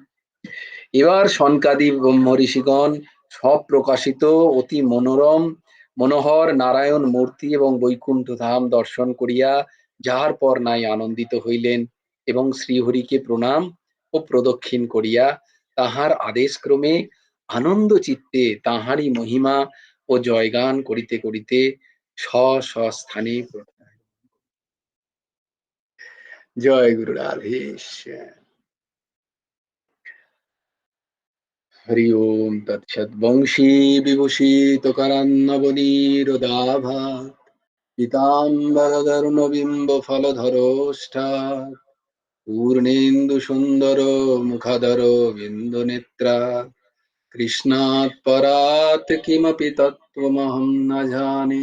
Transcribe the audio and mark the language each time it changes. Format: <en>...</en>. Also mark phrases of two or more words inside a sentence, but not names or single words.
<bn>এবার সনকাদি ব্রহ্ম ঋষিগণ সব প্রকাশিত অতি মনোরম মনোহর নারায়ণ মূর্তি এবং বৈকুণ্ঠ ধাম দর্শন করিয়া যাহার পর নাই আনন্দিত হইলেন, এবং শ্রীহরিকে প্রণাম ও প্রদক্ষিণ করিয়া তাহার আদেশক্রমে আনন্দ চিত্তে তাহারই মহিমা ও জয়গান করিতে করিতে স্ব স্ব স্থানে জয় গুরু রাধেশ্যাম।</bn> <sa>হরি ওম তৎসৎ। বংশী বিভূষিত करान्नवनीरोदाभा पीताम्बरधरुणबिम्ब फलधरोष्ठात् पूर्णेन्दु सुन्दर मुखधर बिन्दुनेत्रा कृष्णात् परात् किमपि तत्त्वमहं न जाने।</sa>